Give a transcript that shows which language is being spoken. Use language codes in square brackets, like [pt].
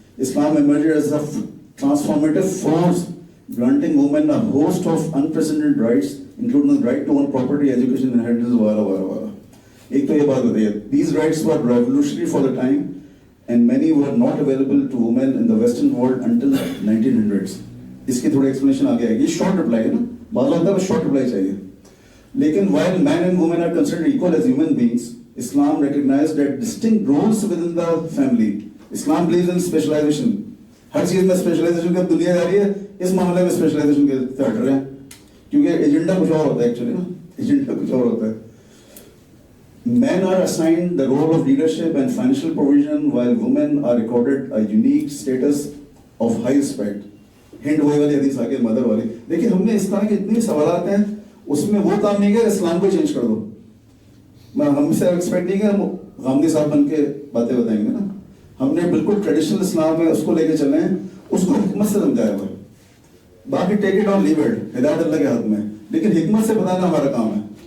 [en] Islam emerged as a transformative force, granting women a host of unprecedented rights, including the right to own property, education, inheritance, wala. [ur] ایک تو یہ بات بتائیے, [en] these rights were revolutionary for the time, and many were not available to women in the Western world until 1900s. [ur] اس کی تھوڑی explanation آگے آئے گی. شارٹ رپلائی ہے نا, بعض ہوتا ہے شارٹ رپلائی چاہیے. [en] لیکن while men and women are considered equal as human beings, Islam recognized that distinct roles within the family. اسلام believes in specialisation. [ur] ہر چیز میں اسپیشلائزیشن کی دنیا جا رہی ہے, اس معاملے میں اسپیشلائزیشن کے ہٹ رہے ہیں, کیونکہ ایجنڈا کچھ اور ہوتا ہے. ایکچولی نا ایجنڈا کچھ اور ہوتا ہے. [en] Men are assigned the role of leadership and financial provision, while women are accorded a unique status of high respect. [ur] ہند وہی والی حدیث آگے مدر والی. دیکھیے, ہم نے اس طرح کے اتنے سوالات ہیں, اس میں وہ کام نہیں کیا اسلام کو چینج کر دو. ہم سے ایکسپیکٹ نہیں کہ ہم غامدی صاحب بن کے باتیں بتائیں گے نا. ہم نے بالکل ٹریڈیشنل اسلام میں اس کو لے کے چلے ہیں, اس کو حکمت سے سمجھایا ہوا ہے. باقی [en] take it or leave it, [ur] ہدایت اللہ کے ہاتھ میں, لیکن حکمت سے بتانا ہمارا کام ہے.